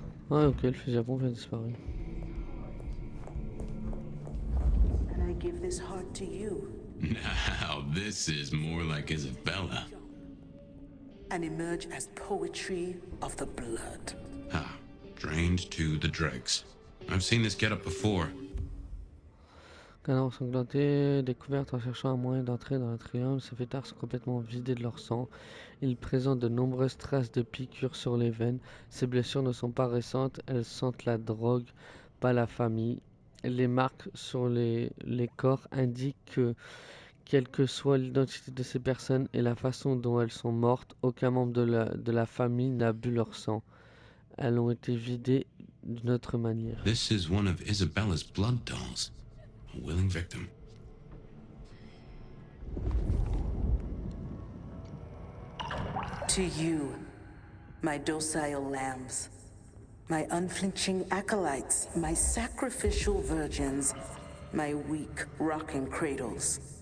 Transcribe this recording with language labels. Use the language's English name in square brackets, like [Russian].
[French] Ouais, ok, le fusil à pompe a disparu. [English] and I give this heart to you. Now, this is more like Isabella. And emerge as poetry of the blood. Ah, drained to the dregs. I've seen this get up before. [French] Canards ensanglantés, découvertes en cherchant un moyen d'entrer dans le triangle, ces fêtards sont complètement vidés de leur sang. Ils présentent de nombreuses traces de piqûres sur les veines. Ces blessures ne sont pas récentes, elles sentent la drogue, pas la famille. Les marques sur les corps indiquent que, quelle que soit l'identité de ces personnes et la façon dont elles sont mortes, aucun membre de la famille n'a bu leur sang. Elles ont été vidées d'une autre manière. [English] This is one of Isabella's blood dolls. A willing victim. To you, my docile lambs, my unflinching acolytes, my sacrificial virgins, my weak rocking cradles.